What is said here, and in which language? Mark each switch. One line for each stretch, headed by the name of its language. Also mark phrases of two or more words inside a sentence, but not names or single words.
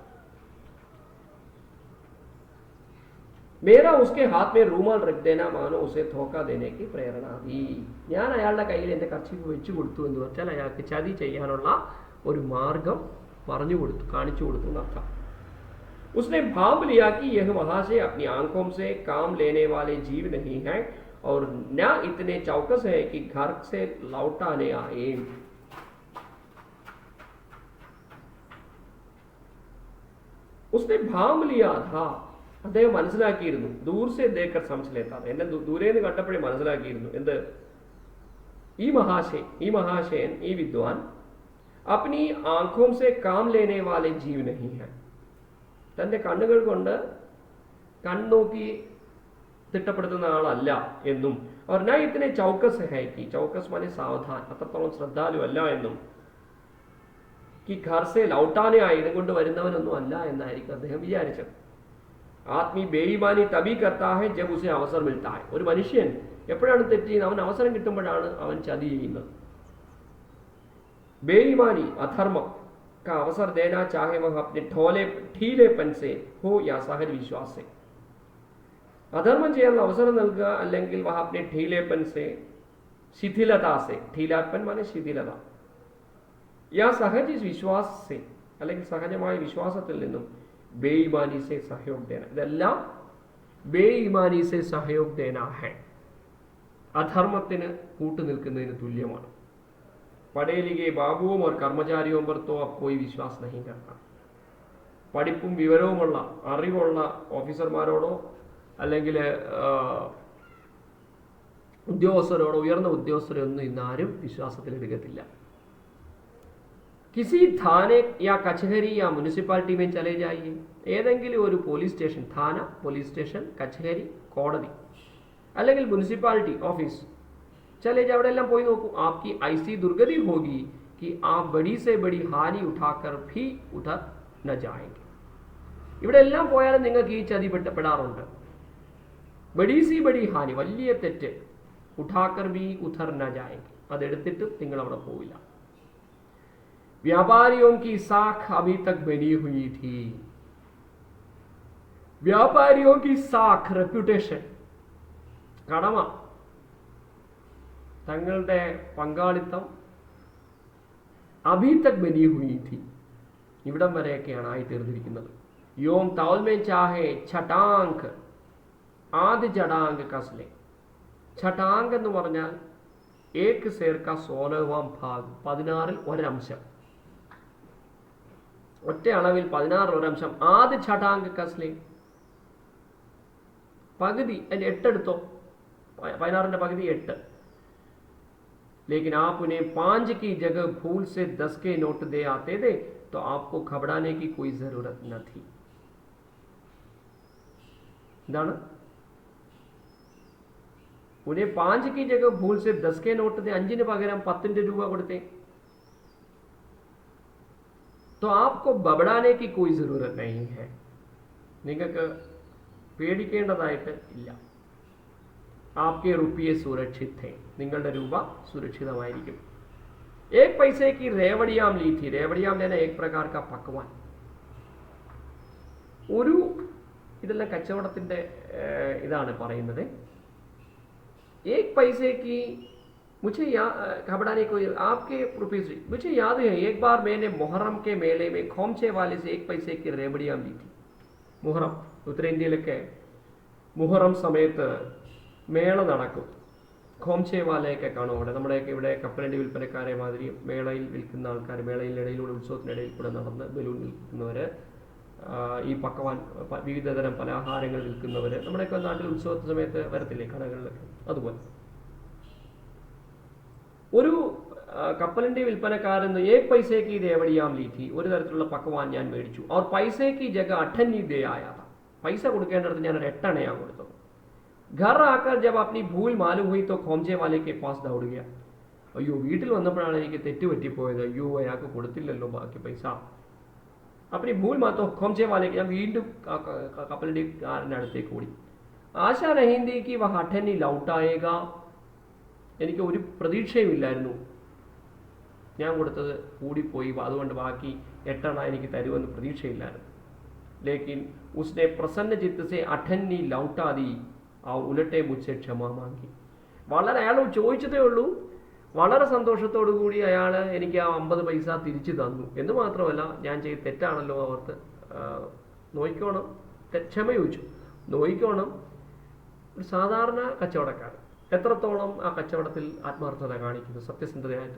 Hindi: मेरा उसके हाथ में रूमाल रख देना मानो उसे धोखा देने की प्रेरणा दी.
Malayalam: ഞാൻ അയാളുടെ കയ്യിൽ എൻ്റെ കർച്ചീഫ് വെച്ചു കൊടുത്തു എന്ന് വെച്ചാൽ അയാൾക്ക് ചതി ചെയ്യാനുള്ള ഒരു മാർഗം പറഞ്ഞു കൊടുത്തു, കാണിച്ചു കൊടുത്തു എന്നർത്ഥം.
Hindi: उसने भांप लिया कि यह महाशय अपनी आंखों से काम लेने वाले जीव नहीं है और न इतने चौकस है कि घर से लौटाने आए. उसने भांप लिया था,
Malayalam: അദ്ദേഹം മനസ്സിലാക്കിയിരുന്നു.
Hindi: दूर से देखकर समझ लेता,
Malayalam: എന്നെ ദൂരേന്ന് കണ്ടപ്പോഴേ മനസ്സിലാക്കിയിരുന്നു. എന്ത്? ഈ മഹാശയൻ, ഈ വിദ്വാൻ
Hindi: अपनी आंखों से काम लेने वाले जीव नहीं है.
Malayalam: തന്റെ കണ്ണുകൾ കൊണ്ട് കണ്ണോക്കി തിട്ടപ്പെടുത്തുന്ന ആളല്ല എന്നും, അവർ
Hindi: न इतने चौकस है कि, चौकस माने सावधान,
Malayalam: അത്രത്തോളം ശ്രദ്ധാലു അല്ല എന്നും,
Hindi: कि घर से लौटाने आए,
Malayalam: ഇതുകൊണ്ട് വരുന്നവനൊന്നും അല്ല എന്നായിരിക്കും അദ്ദേഹം വിചാരിച്ചത്.
Hindi: आदमी बेईमानी तभी करता है जब उसे अवसर मिलता है.
Malayalam: ഒരു മനുഷ്യൻ എപ്പോഴാണ് തെറ്റ് ചെയ്യുന്നത്? അവൻ അവസരം കിട്ടുമ്പോഴാണ് അവൻ ചതി ചെയ്യുന്നത്.
Hindi: बेईमानी अधर्म का अवसर देना चाहे वह अपने ढीलेपन से हो या सहज विश्वास से. अधर्मം
Malayalam: ചെയ്യാനുള്ള അവസരം നൽകുക അല്ലെങ്കിൽ
Hindi: വഹ अपने ढीलेपन से, ശിഥിലത से, ढीलापन माने ശിഥിലത, या सहज विश्वास से
Malayalam: അല്ലെങ്കിൽ സഹജമായ വിശ്വാസത്തിൽ നിന്നും
Hindi: बेईमानी से सहयोग देना, ഇതെല്ലാം बेईमानी से सहयोग देना है,
Malayalam: അധർമ്മത്തിന് കൂട്ടുനിൽക്കുന്നതിന് തുല്യമാണ്.
Hindi: पढ़े लिखे बाबुओं और कर्मचारियों पर तो अब कोई विश्वास नहीं करता.
Malayalam: പഠിപ്പും വിവരവുമുള്ള അറിവുള്ള ഓഫീസർമാരോടോ അല്ലെങ്കിൽ ഉദ്യോഗസ്ഥരോടോ ഉയർന്ന ഉദ്യോഗസ്ഥരൊന്നും ഇന്ന് ആരും വിശ്വാസത്തിലെടുക്കത്തില്ല.
Hindi: किसी थाने या कचहरी या म्यूनिसिपालिटी में चले जाइए.
Malayalam: ഏതെങ്കിലും ഒരു പോലീസ് സ്റ്റേഷൻ, थाना പോലീസ് സ്റ്റേഷൻ, കച്ചഹരി കോടതി അല്ലെങ്കിൽ
Hindi: म्यूनिसिपालिटी ऑफिस चले जाओ,
Malayalam: അവിടെ എല്ലാം പോയി നോക്കൂ.
Hindi: आपकी ऐसी दुर्गति होगी कि आप बड़ी से बड़ी हानि उठाकर भी उधर न जाएंगे.
Malayalam: ഇവിടെ എല്ലാം പോയാലും നിങ്ങൾക്ക് ഈ ചതി പെടാറുണ്ട്.
Hindi: बड़ी सी बड़ी हानि,
Malayalam: വലിയ തെറ്റ്,
Hindi: उठाकर भी उधर न जाएँगे,
Malayalam: അതെടുത്തിട്ട് നിങ്ങൾ അവിടെ പോവില്ല.
Hindi: വ്യാപാരിയോं की साख अभी तक बनी हुई थी. വ്യാപാരിയോं की साख,
Malayalam: റെപ്യൂട്ടേഷൻ, കടമ, തങ്ങളുടെ പങ്കാളിത്തം
Hindi: अभी तक बनी हुई थी,
Malayalam: ഇവിടം വരെയൊക്കെയാണ് ആയിത്തീർന്നിരിക്കുന്നത്.
Hindi: यों तौल में चाहे छटांक आध छटांक कस ले.
Malayalam: ഛടാങ്ക് എന്ന് പറഞ്ഞാൽ
Hindi: एक सेर का 16वां भाग,
Malayalam: 16ൽ ഒരംശം, ഒറ്റ അളവിൽ 16 ഒരംശം.
Hindi: आध छटांक कस ले,
Malayalam: പകുതി, അതിന്റെ 8 എടുത്തോ, 16ന്റെ പകുതി 8.
Hindi: लेकिन आप उन्हें 5 की जगह भूल से 10 के नोट दे आते थे तो आपको घबराने की कोई जरूरत न थी. എന്താണ്? उन्हें 5 की जगह भूल से 10 के नोट दे,
Malayalam: 5ന് പകരം 10ന്റെ രൂപ കൊടുത്തേ,
Hindi: तो आपको घबराने की कोई जरूरत नहीं है.
Malayalam: നിങ്ങൾക്ക് പേടിക്കേണ്ടതായിട്ട് ഇല്ല.
Hindi: आपके रुपये सुरक्षित थे,
Malayalam: നിങ്ങളുടെ രൂപ സുരക്ഷിതമായിരിക്കും.
Hindi: एक पैसे की रेवड़ियाम ली थी. रेवड़ियाम लेना एक प्रकार का पकवान.
Malayalam: ഒരു, ഇതെല്ലാം കച്ചവടത്തിന്റെ ഇതാണ് പറയുന്നത്.
Hindi: एक पैसे की मुझे घबराने को आपके रुपये से, मुझे याद है एक बार मैंने मुहर्रम के मेले में खोमचे वाले से 1 पैसे की रेवड़ियाम ली थी.
Malayalam: മുഹറം, ഉത്തരേന്ത്യയിലൊക്കെ മുഹറം സമയത്ത് മേള നടക്കും. ഖോംചെ വാലയൊക്കെ കാണും അവിടെ. നമ്മുടെയൊക്കെ ഇവിടെ കപ്പലണ്ടി വിൽപ്പനക്കാരെ മാതിരി മേളയിൽ വിൽക്കുന്ന ആൾക്കാർ, മേളയിലിടയിലൂടെ, ഉത്സവത്തിനിടയിൽ കൂടെ നടന്ന് ബലൂൺ വിൽക്കുന്നവര്, ഈ പക്കവാൻ, വിവിധതരം പലഹാരങ്ങൾ വിൽക്കുന്നവര്, നമ്മുടെയൊക്കെ നാട്ടിൽ ഉത്സവത്തിന് സമയത്ത് വരത്തില്ലേ കടകളിലൊക്കെ, അതുപോലെ. ഒരു കപ്പലണ്ടി വിൽപ്പനക്കാരെന്ന് 1 പൈസയ്ക്ക്
Hindi: रेवड़ियाँ ली थी,
Malayalam: ഒരു തരത്തിലുള്ള പക്കവാൻ ഞാൻ മേടിച്ചു. അവർ പൈസയ്ക്ക്
Hindi: ജഗ 8 आनी दे आया था.
Malayalam: പൈസ കൊടുക്കേണ്ടടുത്ത് ഞാൻ ഒരു 8 आना കൊടുത്തത്.
Hindi: घर आकर जब अपनी भूल मालूम हुई तो खोमचे वाले के पास दौड़ गया.
Malayalam: അയ്യോ, വീട്ടിൽ വന്നപ്പോഴാണ് എനിക്ക് തെറ്റ് പറ്റിപ്പോയത്. അയ്യോ, അയാൾക്ക് കൊടുത്തില്ലല്ലോ ബാക്കി പൈസ.
Hindi: अपनी भूल मातो खोमचे वाले के,
Malayalam: ഞാൻ വീണ്ടും കപ്പലണ്ടിക്കാരൻ്റെ അടുത്തേക്ക് ഓടി.
Hindi: ആശാ नहीं थी कि वह 8 आनी लौट आएगा.
Malayalam: എനിക്ക് ഒരു പ്രതീക്ഷയുമില്ലായിരുന്നു, ഞാൻ കൊടുത്തത് കൂടിപ്പോയി, അതുകൊണ്ട് ബാക്കി 8 आना എനിക്ക് തരുമെന്ന് പ്രതീക്ഷയില്ലായിരുന്നു.
Hindi: लेकिन उसने प्रसन्न चित्त से 8 आनी लौटा दी. और उलटे मुझसे क्षमा माँगी.
Malayalam: വളരെ, അയാൾ ചോദിച്ചതേ ഉള്ളൂ, വളരെ സന്തോഷത്തോടു കൂടി അയാൾ എനിക്ക് ആ 50 പൈസ തിരിച്ചു തന്നു. എന്ന് മാത്രമല്ല, ഞാൻ ചെയ്ത് തെറ്റാണല്ലോ ഓർത്ത് നോയിക്കോണം, ക്ഷമ ചോദിച്ചു. നോയിക്കോണം, ഒരു സാധാരണ കച്ചവടക്കാരൻ എത്രത്തോളം ആ കച്ചവടത്തിൽ ആത്മാർത്ഥത കാണിക്കുന്നു, സത്യസന്ധതയായിട്ട്.